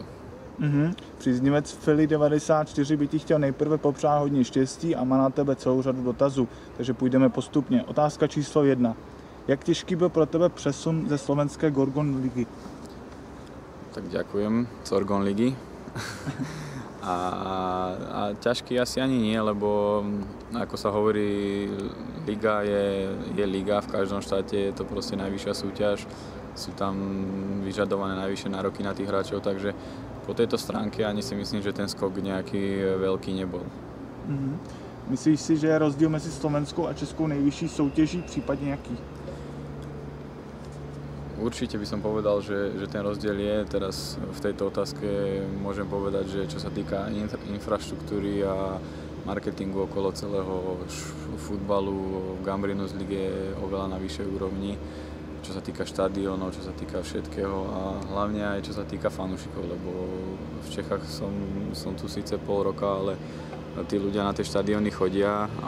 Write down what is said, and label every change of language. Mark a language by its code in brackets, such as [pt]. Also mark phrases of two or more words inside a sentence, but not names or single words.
[cs] Příznivec Fili94 by ti chtěl nejprve popřát hodně štěstí a má na tebe celou řadu dotazů, takže půjdeme postupně. Otázka číslo 1. Jak těžký byl pro tebe přesun ze slovenské Gorgon ligy? [sk] Tak ďakujem, Gorgon ligy. A ťažký asi ani nie, lebo ako sa hovorí, liga je liga, v každom štáte je to proste najvyššia súťaž, sú tam vyžadované najvyššie nároky na tých hráčov, takže po tejto stránke ani si myslím, že ten skok nejaký veľký nebol. [cs] Myslíš si, že je rozdíl mezi slovenskou a českou nejvyšší soutěží, případně jaký? [sk] Určite by som povedal, že ten rozdiel je. Teraz v tejto otázke môžem povedať, že čo sa týka infraštruktúry a marketingu okolo celého futbalu, Gambrinus lige je oveľa na vyššej úrovni, čo sa týka štadiónov, čo sa týka všetkého a hlavne aj čo sa týka fanúšikov, lebo v Čechách som tu síce pol roka, ale tí ľudia na tie štadióny chodia